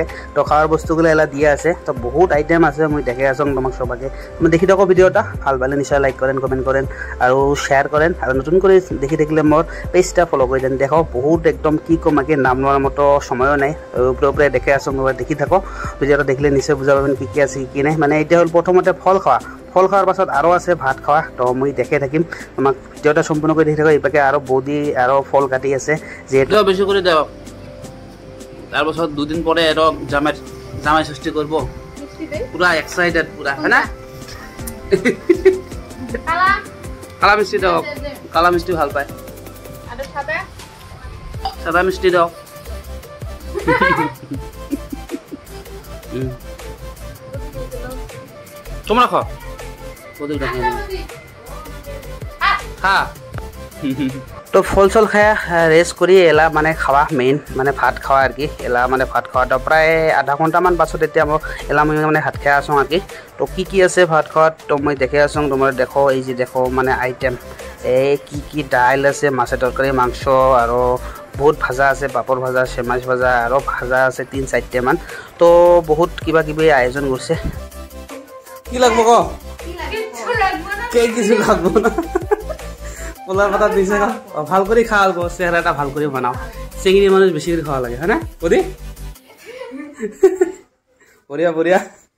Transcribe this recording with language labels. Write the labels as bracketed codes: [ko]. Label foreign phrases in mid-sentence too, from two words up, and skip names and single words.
[bn] তো খাওয়ার বস্তুগুলো এলা দিয়া আছে। তো বহুত আইটেম আছে, মই দেখে আসং তোমাক সবাকে। তুমি দেখি থাকো ভিডিওটা, ভাল পালে নিশ্চয় লাইক করেন কমেন্ট করেন আর শেয়ার করেন। আর নতুন করে দেখি থাকলে মোর পেজটা ফলো করে দেন। দেখো বহুত একদম কি কম আগে নাম নেওয়ার মতো সময়ও নাই, উপরে উপরে দেখে আসং। দেখি থাকো ভিডিওটা দেখলে নিশ্চয় বুঝা পাবেন কি কি আছে কি নাই। মানে এটা হল প্রথমতে ফল খাওয়া, ফল খাওয়ার পাছত আরও আছে ভাত খাওয়া। তো মই দেখে থাকিম, তোমাক ভিডিওটা সম্পূর্ণ করে দেখি থাকো। এইপাকে আরও বৌদি আরও ফল কাটি আছে, যেহেতু বেশি করে দেও। তারপর 2 দিন পরে এর জামাই ষষ্ঠী করব, পুরা এক্সাইটেড পুরা, হ্যাঁ না? কালা মিষ্টি দাও, কালা মিষ্টি ভাল পায়। সাদা মিষ্টি দাও। তোমরা খাও, হ্যাঁ। তো ফল চল খায়া রেস্ট করি এলা মানে খাওয়া মেইন, মানে ভাত খাওয়া আর কি। এলা মানে ভাত খাওয়াটা প্রায় আধা ঘন্টামান পাছত এতিয়া মই এলা মই মানে ভাত খাই আসং আর কি। তো কি কি আছে ভাত খাওয়াত তো মই দেখে আসং। তোমার দেখো এই যে দেখো মানে আইটেম এই কি ডাইল আছে, মাছের তরকারি মাংস আর বহুত ভাজা আছে, পাপড় ভাজা সেমাইজ ভাজা আর ভাজা আছে 3-4টে মান। তো বহুত কিবা কিবি আয়োজন করছে। কি লাগবো ক? কিছু লাগবো না, কলার পাতা দিছে ভাল করে খাওয়া লাগবো, চেহারাটা ভাল করে বানাও। চিংড়ি মানুষ বেশি করে খাওয়া লাগে, হ্যাঁ না? [hi] बढ़िया बढ़िया।